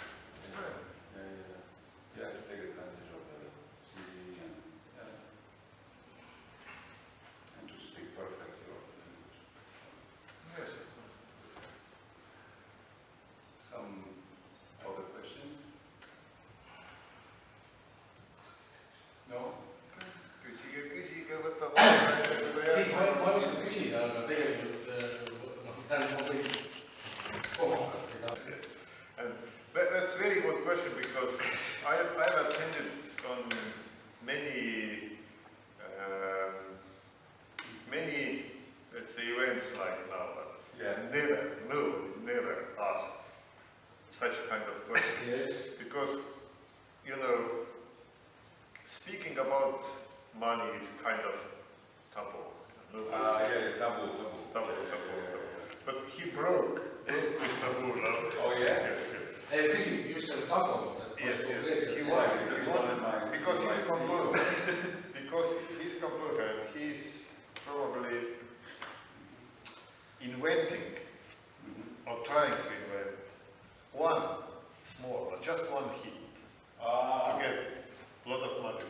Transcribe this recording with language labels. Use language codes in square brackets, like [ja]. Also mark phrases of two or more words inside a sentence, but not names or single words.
[en] Yeah, to take advantage of the city and to speak perfectly of the language. Yes. Some other questions? No? [et] küsige, võtab Tiit, ma oskan küsida, aga tegelikult tähendab ma võin koha pealt. [en] And that's a very good question because I've attended on many, let's say, events like now, but never asked such kind of question. Yes. Because, you know, speaking about money is kind of taboo. Yeah, taboo. But he broke this taboo. Oh, yeah? [et] Küsi just selle tagu. [en] Yes, he wanted, because he's composer. Because he's composer and he's probably inventing or trying to invent one small, just one hit to get a lot of money.